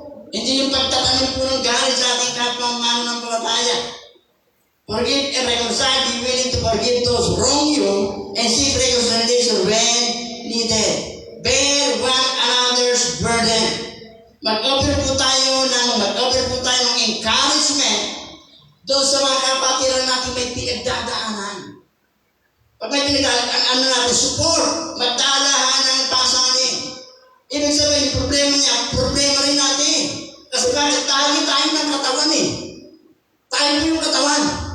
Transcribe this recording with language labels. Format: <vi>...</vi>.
<tl>Hindi yung pagtatanim po ng galit sa ating kapwa mananampalataya.</tl> <en>Forgive and reconcile, be willing to forgive those who wrong you, and seek reconciliation when needed. Bear one another's burden.</en> <tl>Mag-offer po tayo ng encouragement doon sa mga kapatiran natin may pinagdadaanan. Pag may pinagdadaanan natin, support, magdalahan ng pasanin. Ibig sabihin, problema niya, problema rin natin. Kasi bakit tayo ng katawan eh. Tayo po yung katawan.</tl>